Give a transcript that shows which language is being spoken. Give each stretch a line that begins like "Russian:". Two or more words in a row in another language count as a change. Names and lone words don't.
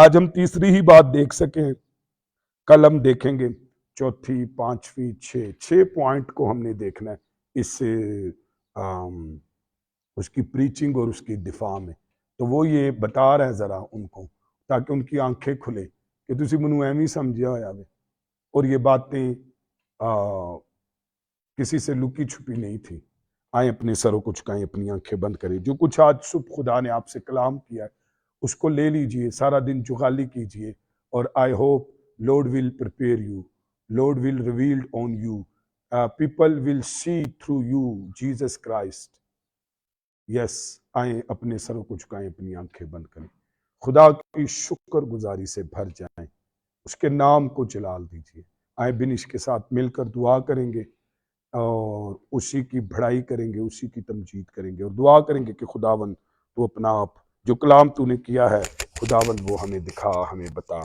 Urdu: آج ہم تیسری ہی بات دیکھ سکیں. کل ہم دیکھیں گے چوتھی، پانچویں، 6 پوائنٹ کو ہم نے دیکھنا ہے اس سے اس کی پریچنگ اور اس کی دفاع میں. تو وہ یہ بتا رہے ہیں ذرا ان کو تاکہ ان کی آنکھیں کھلے کہ
Punjabi: تسی منو ایویں سمجھیا ہویا وے
Urdu: اور یہ باتیں کسی سے لکی چھپی نہیں تھی. آئیں اپنے سروں کو جھکائیں، اپنی آنکھیں بند کریں. جو کچھ آج صبح خدا نے آپ سے کلام کیا ہے اس کو لے لیجئے، سارا دن جغالی کیجئے اور
English: I hope Lord will prepare you. Lord will reveal on you. People will see through you Jesus Christ. Yes.
Urdu: آئیں اپنے سروں کو جھکائیں، اپنی آنکھیں بند کریں، خدا کی شکر گزاری سے بھر جائیں، اس کے نام کو جلال دیجئے. آئیں بنش کے ساتھ مل کر دعا کریں گے اور اسی کی بڑائی کریں گے، اسی کی تمجید کریں گے اور دعا کریں گے کہ خداوند تو اپنا آپ جو کلام تو نے کیا ہے خداوند وہ ہمیں دکھا، ہمیں بتا.